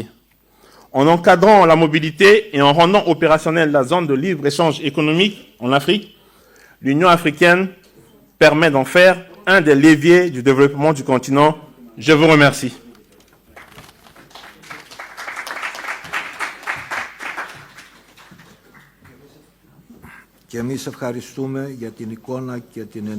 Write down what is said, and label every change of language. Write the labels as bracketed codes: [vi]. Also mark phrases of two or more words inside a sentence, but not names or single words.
[fr] En encadrant la mobilité et en rendant opérationnelle la zone de libre-échange économique en Afrique, l'Union africaine permet d'en faire un des leviers du développement du continent. Je vous remercie. [el] Και εμείς ευχαριστούμε για την εικόνα και την